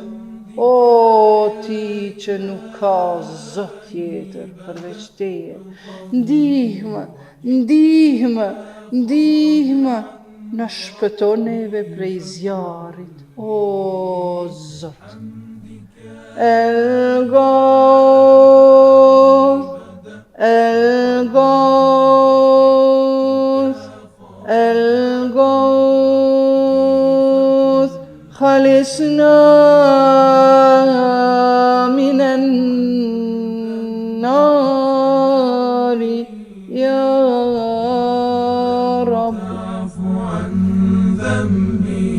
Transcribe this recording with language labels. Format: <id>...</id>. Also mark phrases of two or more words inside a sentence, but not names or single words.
<sq>O ti që nuk ka zot tjetër përveç teje, ndihmë, ndihmë, ndihmë, na shpëto neve prej zjarrit, o Zot.</sq> <ar>الغوث، الغوث، الغوث، خلصنا من النار، يا رب.</ar>